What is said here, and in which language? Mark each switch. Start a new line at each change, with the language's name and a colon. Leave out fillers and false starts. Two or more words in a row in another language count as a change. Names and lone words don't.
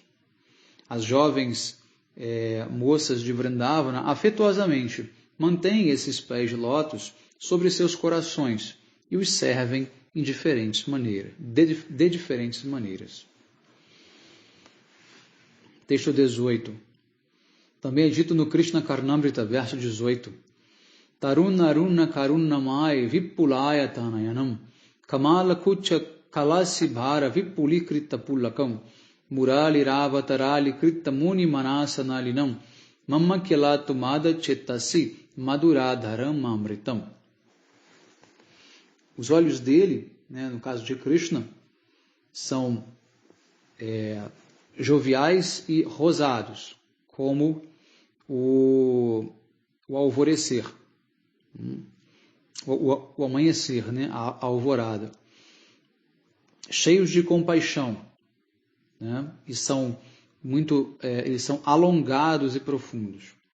Portuguese: As jovens moças de Vrindavana, afetuosamente, mantêm esses pés de lótus sobre seus corações e os servem em diferentes maneiras, de diferentes maneiras. Texto 18. Também é dito no Krishna Karnamrita, verso 18.
Sanskrit: Taruna Aruna Karunamai Vipulaya Tanayanam Kamala Kucha Kalasi Bhara Vipulikrita Pulakam Murali Ravatarali Krita Muni Manasanalinam Mamma Kelatu Mada Chetasi Maduradharam Amritam.
Portuguese: Os olhos dele, no caso de Krishna, são joviais e rosados, como o alvorecer, o amanhecer, a alvorada, cheios de compaixão, e são eles são alongados e profundos.